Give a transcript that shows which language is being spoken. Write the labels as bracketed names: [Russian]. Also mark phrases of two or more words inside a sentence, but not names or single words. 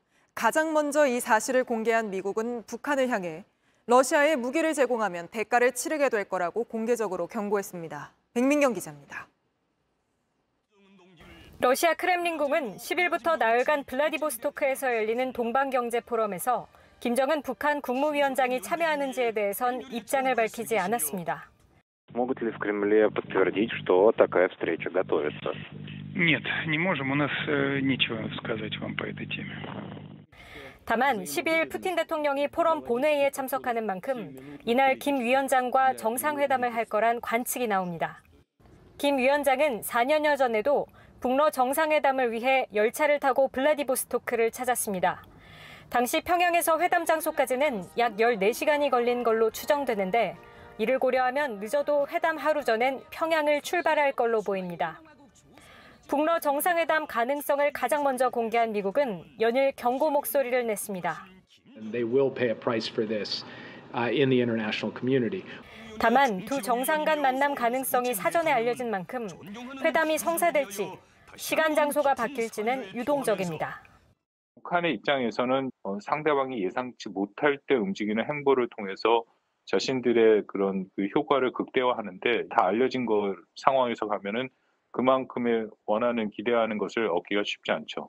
[Korean] 가장 먼저 이 사실을 공개한 미국은 북한을 향해 러시아에 무기를 제공하면 대가를 치르게 될 거라고 공개적으로 경고했습니다. 백민경 기자입니다. 러시아 크렘린궁은 10일부터 나흘간 블라디보스토크에서 열리는 동방경제 포럼에서 김정은 북한 국무위원장이 참여하는지에 대해선 입장을 밝히지 않았습니다. [Russian] Могут ли в Кремле подтвердить, что такая встреча готовится? Нет, не можем. У нас нечего сказать вам по этой теме. [Korean] 다만 12일 푸틴 대통령이 포럼 본회의에 참석하는 만큼 이날 김 위원장과 정상회담을 할 거란 관측이 나옵니다. 김 위원장은 4년여 전에도 북러 정상회담을 위해 열차를 타고 블라디보스토크를 찾았습니다. 당시 평양에서 회담 장소까지는 약 14시간이 걸린 걸로 추정되는데 이를 고려하면 늦어도 회담 하루 전엔 평양을 출발할 걸로 보입니다. 북러 정상회담 가능성을 가장 먼저 공개한 미국은 연일 경고 목소리를 냈습니다. [English] They will pay a price for this in the international community. [Korean] 다만 두 정상 간 만남 가능성이 사전에 알려진 만큼 회담이 성사될지 시간 장소가 바뀔지는 유동적입니다. 북한의 입장에서는 상대방이 예상치 못할 때 움직이는 행보를 통해서 자신들의 그런 그 효과를 극대화하는데 다 알려진 거 상황에서 가면은 그만큼의 원하는 기대하는 것을 얻기가 쉽지 않죠.